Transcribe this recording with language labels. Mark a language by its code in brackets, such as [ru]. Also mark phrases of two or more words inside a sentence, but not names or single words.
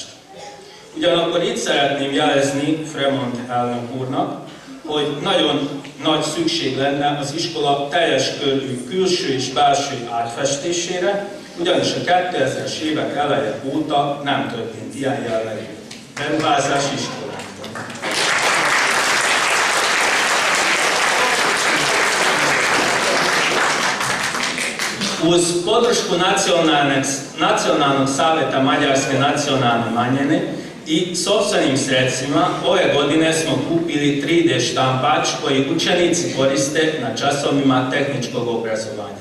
[hu] Ugyanakkor itt szeretném jelezni Fremont elnök úrnak, hogy nagyon nagy szükség lenne az iskola teljes körű külső és belső átfestésére, ugyanis a 2000-es évek eleje óta nem történt ilyen jellegű beruházás iskolákban. [sr] Uz podršku Nacionalnog saveta Mađarske nacionalne manjine i sopstvenim sredstvima ove godine smo kupili 3D štampač koji učenici koriste na časovima tehničkog obrazovanja.